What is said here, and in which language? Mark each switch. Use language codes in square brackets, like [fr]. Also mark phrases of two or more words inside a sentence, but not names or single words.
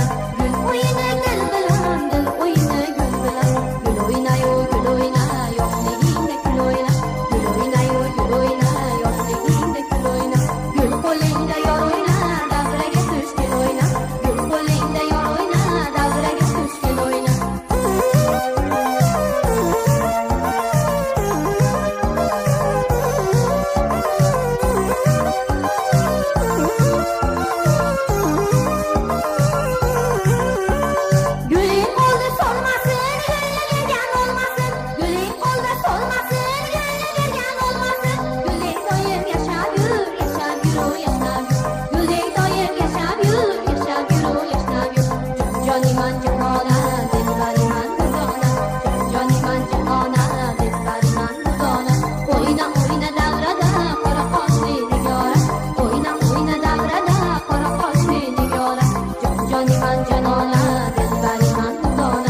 [uz] Gul o'yini dil bilan, dil o'yini gul bilan. Gul o'ynayu gul o'yna, yoshligingda kul o'yna. Gul o'ynayu gul o'yna, yoshligingda kul o'yna. Gul qo'lingda yor o'yna, davraga tush kel o'yna. Gul qo'lingda yor o'yna, davraga tush kel o'yna. [crh] Güling oldu solmasın, gönlü vergen olmasın. Güling oldu solmasın, gönlü vergen olmasın. Güling doyup yaşap yür, yaşap yürü, yaşap yür. Güling doyup yaşap yür, yaşap yürü, yaşap yür. [uz] Joniman janona, dilbariman dona. Joniman janona, dilbariman dona. O'yna o'yna davrada qora qoshli nigora. O'yna o'yna davrada qora qoshli nigora. Joniman janona, dilbariman dona.